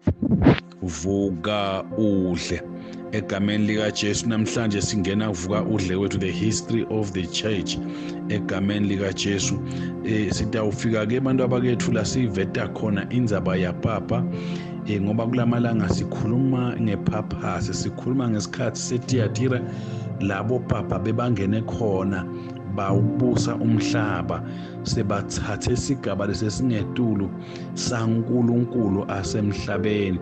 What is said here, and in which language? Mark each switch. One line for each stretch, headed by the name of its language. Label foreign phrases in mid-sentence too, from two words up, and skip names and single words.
Swati: vuka udle. Egameni lika Jesu namhlanje singena vuka udle wethu,
English: the history of the church.
Swati: Egameni lika Jesu sitawufika ke abantu abakethu la siveta khona indzaba yapapa, ngoba kulamalanga sikhuluma ngepurpose, sikhuluma ngesikhathi seThyatira labo papa bebangene khona bawubusa umhlaba, sebathathe isigaba lesesingetulu saNkulunkulu asemhlabeni.